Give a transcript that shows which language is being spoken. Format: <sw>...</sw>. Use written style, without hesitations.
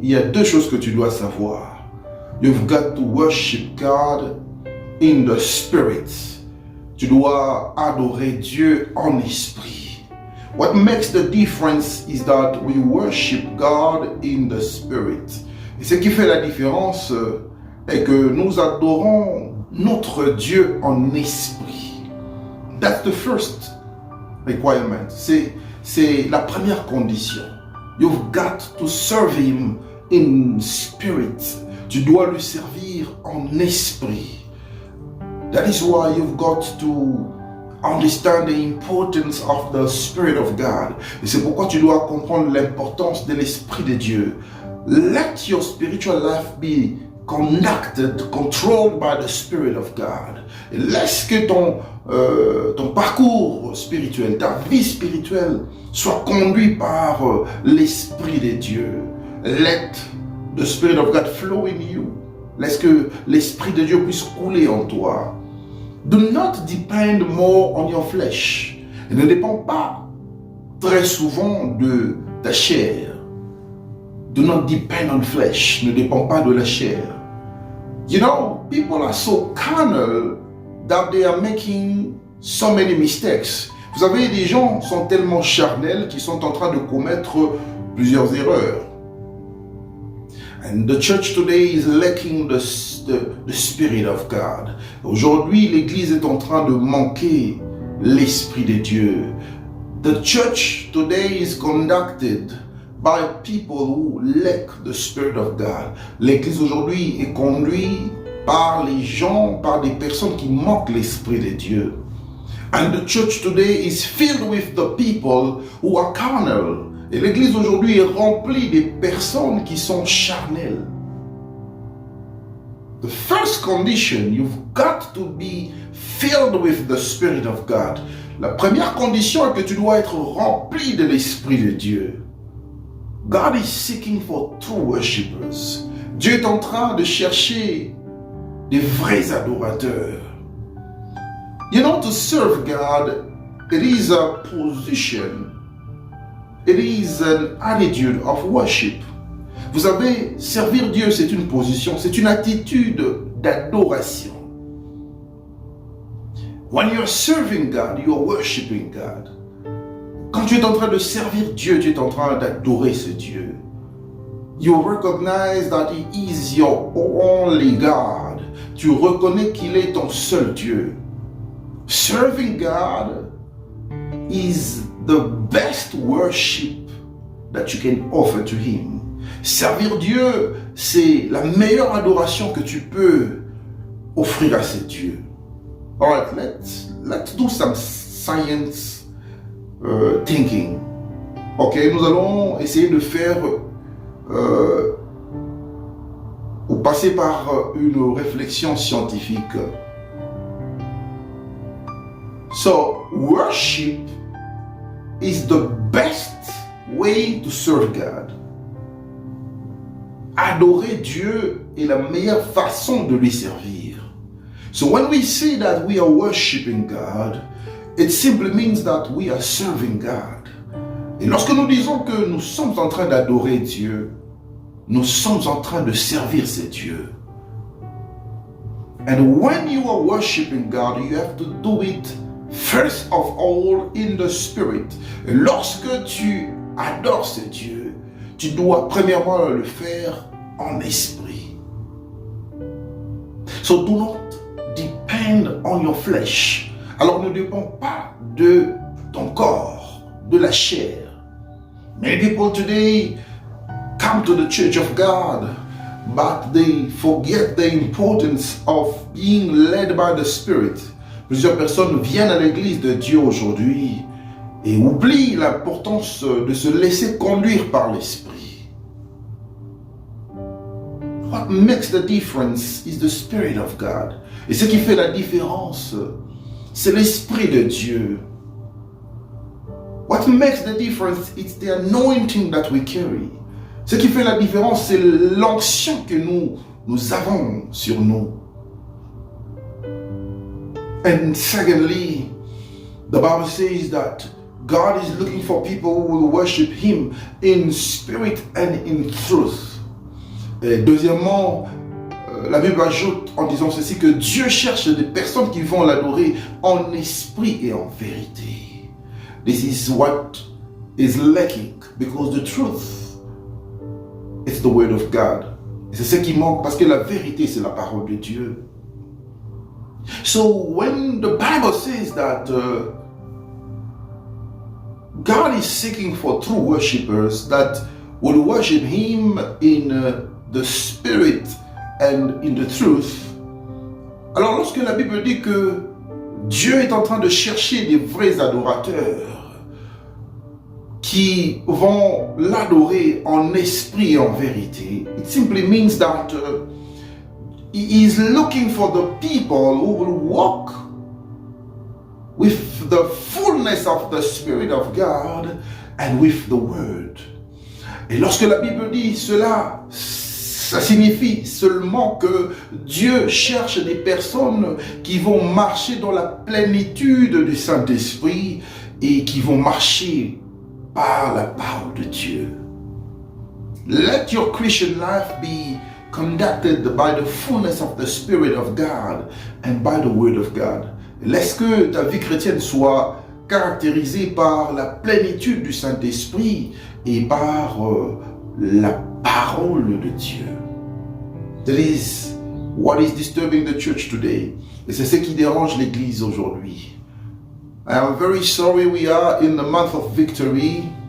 <fr>Il y a deux choses que tu dois savoir.</fr> <en>You've got to worship God in the spirit.</en> <fr>Tu dois adorer Dieu en esprit.</fr> <en>What makes the difference is that we worship God in the spirit.</en> <fr>Et ce qui fait la différence est que nous adorons notre Dieu en esprit.</fr> <en>That's the first requirement.</en> <fr>C'est la première condition.</fr> <en>You've got to serve Him in spirit.</en> <fr>Tu dois lui servir en esprit.</fr> <en>That is why you've got to understand the importance of the Spirit of God.</en> <fr>Et c'est pourquoi tu dois comprendre l'importance de l'Esprit de Dieu.</fr> <en>Let your spiritual life be controlled by the Spirit of God.</en> <fr>Et laisse que ton parcours spirituel, ta vie spirituelle soit conduit par l'Esprit de Dieu.</fr> <en>Let the Spirit of God flow in you.</en> <fr>Laisse que l'Esprit de Dieu puisse couler en toi.</fr> <en>Do not depend more on your flesh.</en> <fr>Et ne dépend pas très souvent de ta chair.</fr> <en>Do not depend on flesh.</en> <fr>Ne dépend pas de la chair.</fr> <en>You know, people are so carnal that they are making so many mistakes.</en> <fr>Vous savez, les gens sont tellement charnels qu'ils sont en train de commettre plusieurs erreurs.</fr> <en>And the church today is lacking the Spirit of God.</en> <fr>Aujourd'hui, l'Église est en train de manquer l'Esprit de Dieu.</fr> <en>The church today is conducted by people who lack the Spirit of God.</en> <fr>L'Église aujourd'hui est conduite par les gens, par des personnes qui manquent l'Esprit de Dieu.</fr> <en>And the church today is filled with the people who are carnal.</en> <fr>Et l'Église aujourd'hui est remplie des personnes qui sont charnelles.</fr> <en>The first condition, you've got to be filled with the Spirit of God.</en> <fr>La première condition est que tu dois être rempli de l'Esprit de Dieu.</fr> <en>God is seeking for true worshippers.</en> <fr>Dieu est en train de chercher des vrais adorateurs.</fr> <en>You know, to serve God, it is a position. It is an attitude of worship.</en> <fr>Vous savez, servir Dieu, c'est une position, c'est une attitude d'adoration.</fr> <en>When you're serving God, you're worshiping God.</en> <fr>Quand tu es en train de servir Dieu, tu es en train d'adorer ce Dieu.</fr> <en>You recognize that He is your only God.</en> <fr>Tu reconnais qu'il est ton seul Dieu.</fr> <en>Serving God is the best worship that you can offer to Him.</en> <fr>Servir Dieu, c'est la meilleure adoration que tu peux offrir à ce Dieu.</fr> <en>Alright, let's do some science thinking.</en> <fr>Ok, nous allons essayer de faire ou passer par une réflexion scientifique.</fr> <en>So, worship is the best way to serve God.</en> <fr>Adorer Dieu est la meilleure façon de lui servir.</fr> <en>So when we say that we are worshiping God, it simply means that we are serving God.</en> <fr>Et lorsque nous disons que nous sommes en train d'adorer Dieu, nous sommes en train de servir ce Dieu.</fr> <en>And when you are worshiping God, you have to do it first of all in the spirit.</en> <fr>Et lorsque tu adores ce Dieu, tu dois premièrement le faire en esprit.</fr> <en>So do not depend on your flesh.</en> <fr>Alors ne dépend pas de ton corps, de la chair.</fr> <en>Many people today come to the church of God, but they forget the importance of being led by the Spirit.</en> <fr>Plusieurs personnes viennent à l'église de Dieu aujourd'hui et oublient l'importance de se laisser conduire par l'Esprit.</fr> <en>What makes the difference is the Spirit of God.</en> <fr>Et ce qui fait la différence, c'est l'Esprit de Dieu.</fr> <en>What makes the difference is the anointing that we carry.</en> <fr>Ce qui fait la différence, c'est l'onction que nous avons sur nous.</fr> <en>And secondly, the Bible says that God is looking for people who will worship Him in spirit and in truth.</en> <fr>Et deuxièmement, la Bible ajoute en disant ceci que Dieu cherche des personnes qui vont l'adorer en esprit et en vérité.</fr> <en>This is what is lacking because the truth is the word of God.</en> <fr>Et c'est ce qui manque parce que la vérité c'est la parole de Dieu.</fr> <en>So when the Bible says that God is seeking for true worshippers that will worship Him in the spirit and in the truth.</en> <fr>Alors lorsque la Bible dit que Dieu est en train de chercher des vrais adorateurs qui vont l'adorer en esprit et en vérité,</fr> <en>it simply means that He is looking for the people who will walk with the fullness of the Spirit of God and with the Word.</en> <fr>Et lorsque la Bible dit cela, ça signifie seulement que Dieu cherche des personnes qui vont marcher dans la plénitude du Saint-Esprit et qui vont marcher par la parole de Dieu.</fr> <en>Let your Christian life be conducted by the fullness of the Spirit of God and by the Word of God.</en> <fr>Laisse que ta vie chrétienne soit caractérisée par la plénitude du Saint-Esprit et par la parole de Dieu.</fr> <en>That is what is disturbing the church today.</en> <fr>Et c'est ce qui dérange l'Église aujourd'hui.</fr> <en>I am very sorry we are in the month of victory.</en>